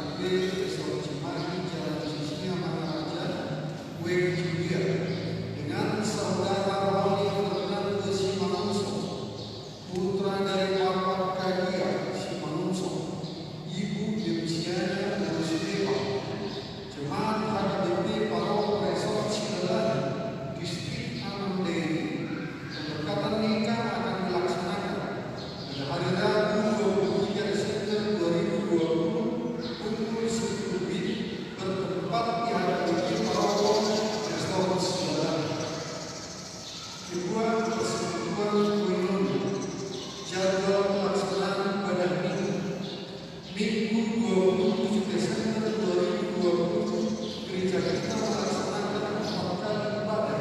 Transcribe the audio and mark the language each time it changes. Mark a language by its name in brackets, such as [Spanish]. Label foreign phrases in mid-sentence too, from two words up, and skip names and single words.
[Indonesian] Resort Cimahi, Jalan Sisinya, Maharaja, Wek Julia, dengan saudara Roni Fernando Simanungso, putra dari Bapak Kadia Simanungso, Ibu Demisyana Rusdewa, jemaat HKBP Paroh Resort Cilelan, Distrik Anambas. Pemberkatan nikah akan dilaksanakan pada hari Rabu 23 Desember 2020 pukul 10 WIB bertempat di HKBP Paroh Resort Cilelan. Kedua, persetujuan koinonia. Jadwal pelaksanaan pada Minggu 27 Desember 2020 gereja kita melaksanakan 4 kali ibadah.